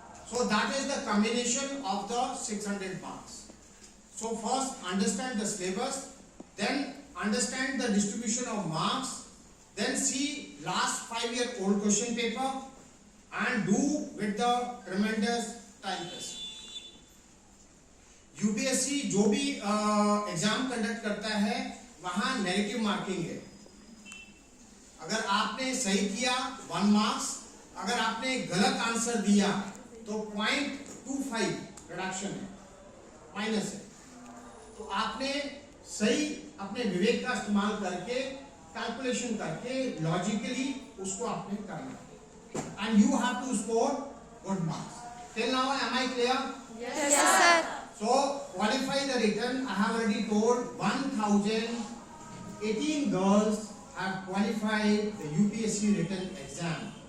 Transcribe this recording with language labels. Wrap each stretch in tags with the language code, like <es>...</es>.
<en>So that is the combination of the 600 marks. So first understand the syllabus, then understand the distribution of marks, then see last 5-year old question paper and do with the tremendous time test.</en> <hi>UPSC जो भी exam conduct करता है वहां negative marking है। अगर आपने सही किया 1 मार्क्स, अगर आपने गलत आंसर दिया तो 0.25 रिडक्शन है, माइनस है। तो आपने सही अपने विवेक का इस्तेमाल करके, कैलकुलेशन करके, लॉजिकली उसको आपने करना है</hi> <en>And you have to score good marks. Till now am I clear? Yes, sir. So qualify the return. I have already told 1018 girls have qualified the UPSC written exam.</en>